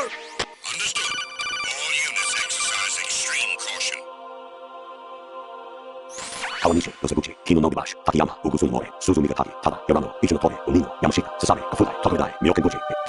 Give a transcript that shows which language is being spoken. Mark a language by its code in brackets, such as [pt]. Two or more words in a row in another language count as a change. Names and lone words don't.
[en] Understood. All units exercise extreme caution. Kawanishi, Yosebuchi, Kino no Gibashi, Takayama, Ugusun More, Suzumi Gataki, Tada, Yorano, Ichino Tore, Unino, Yamashita, Sasame, Kafudai, Tokudai, Myokenguchi.